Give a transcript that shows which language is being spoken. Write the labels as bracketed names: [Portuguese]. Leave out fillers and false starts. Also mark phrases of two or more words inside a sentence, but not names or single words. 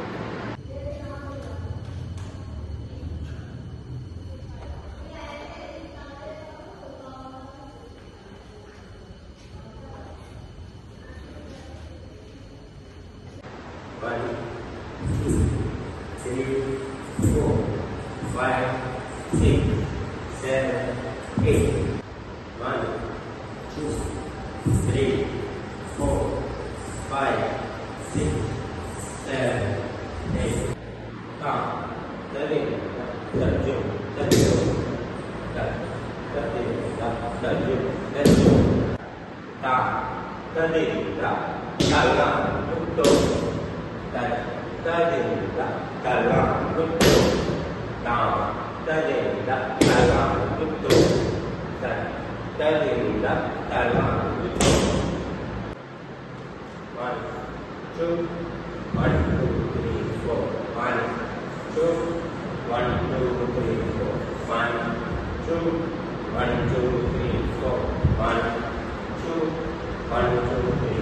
[English] One, two, three, four, five, six, seven, eight. One, two, three, four, five, six, seven, eight. Tam, tading, tadjum, tadjum, tading, tadjum, tadjum. Tam, tading, [Malay] dalam, betul. Tading, dalam, betul. Tam, tading, dalam, betul. Tading, dalam, betul. [English] One, two, three, four. One, two, three, four. One, two, three, four. One, two, three.